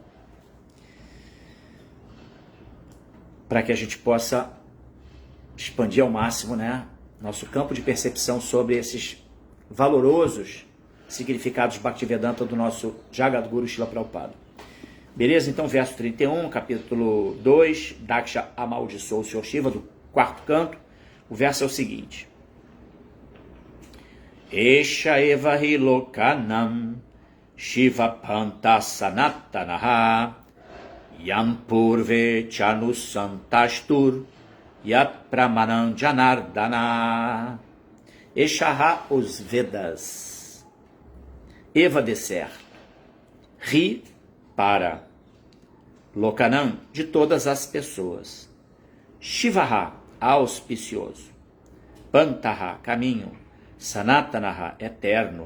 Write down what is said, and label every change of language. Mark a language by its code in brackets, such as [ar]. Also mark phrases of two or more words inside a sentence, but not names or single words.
[pt] Para que a gente possa expandir ao máximo, né, nosso campo de percepção sobre esses valorosos significados Bhaktivedanta do nosso Jagadguru Srila Prabhupada. Beleza? Então, verso 31, capítulo 2, Daksha amaldiçoou o Sr. Shiva, do quarto canto. O verso é o seguinte: [sa] Esha eva hi lokanam Shiva panta sanatanaha Yam purve chanusantastur Yat pramanam janardana. Eshaha, [pt] os Vedas. Eva, deserto. Ri, para. Lokanam, de todas as pessoas. Shivaha, auspicioso. Pantaha, caminho. Sanatanaha, eterno.